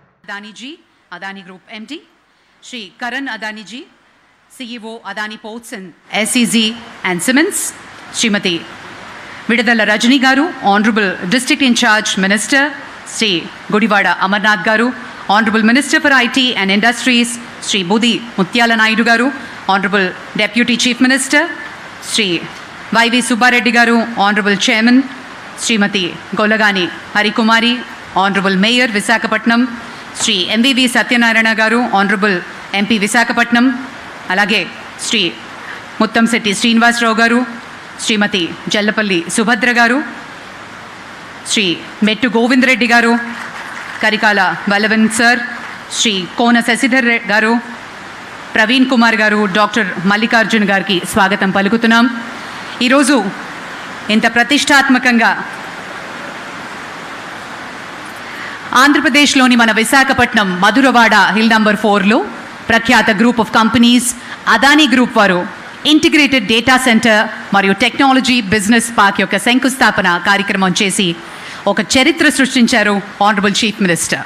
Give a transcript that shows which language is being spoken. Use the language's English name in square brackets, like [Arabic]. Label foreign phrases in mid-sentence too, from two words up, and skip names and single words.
[English] Adani ji, Adani Group MD, Shri Karan Adani ji, CEO Adani Ports and SEZ and Siemens, Srimati Vidadala Rajani garu, Honorable District in Charge Minister, Sri Gudivada Amarnath garu, Honorable Minister for IT and Industries, Sri Budi Mutyala Naidu garu, Honorable Deputy Chief Minister, Sri Y.V. Subbareddy garu, Honorable Chairman, Srimati Golagani Harikumari, Honorable Mayor Visakhapatnam, Sri M.V.V. Satyanarayana garu, Honorable MP Visakhapatnam, alage Sri Muttamsetti Srinivasarao garu, Srimati Jallapalli Subhadra garu, Sri Mettu Govind Reddy garu, Karikala Vallavan sir, Sri Kona Sasidhar garu, Praveen Kumar garu, Dr. [Telugu] Mallikarjun gariki స్వాగతం పలుకుతున్నాం. ఈరోజు ఇంత ప్రతిష్టాత్మకంగా ఆంధ్రప్రదేశ్లోని మన విశాఖపట్నం మధురవాడ [English] hill number [Telugu] 4లో ప్రఖ్యాత [English] group of companies [Telugu] అదానీ గ్రూప్ వారు [English] integrated data center [Telugu] మరియు [English] technology business park [Telugu] యొక్క శంకుస్థాపన కార్యక్రమం చేసి ఒక చరిత్ర సృష్టించారు [English] honorable chief minister.